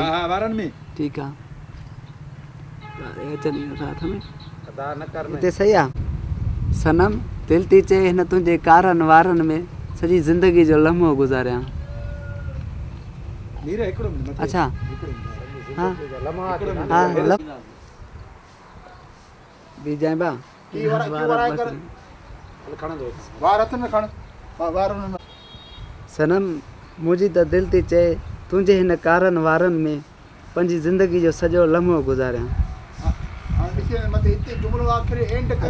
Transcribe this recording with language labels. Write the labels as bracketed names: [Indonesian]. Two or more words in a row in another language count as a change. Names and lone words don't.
[Sindhi] हा हा वारनि में ठीकु आहे अचनि साथ में अदा न कर हिते सही आहे सनम दिलि थी चए हिन तुंहिंजे कारनि वारनि में सॼी ज़िंदगी जो लम्हो गुज़ारियां नीर हिकिड़ो मिनट मथे अच्छा हिकिड़ो मिनट। हाँ लम्हा हाँ बीजाए बा खणंदो वार हथ में खण हा वार हुन में सनम मुंहिंजी त दिलि थी चए तुंहिंजे हिन कारनि वारनि में पंहिंजी ज़िंदगी जो सॼो लम्हो गुज़ारियां हाणे ॾिसी मथे हिते जुमिलो आख़िर एंड करे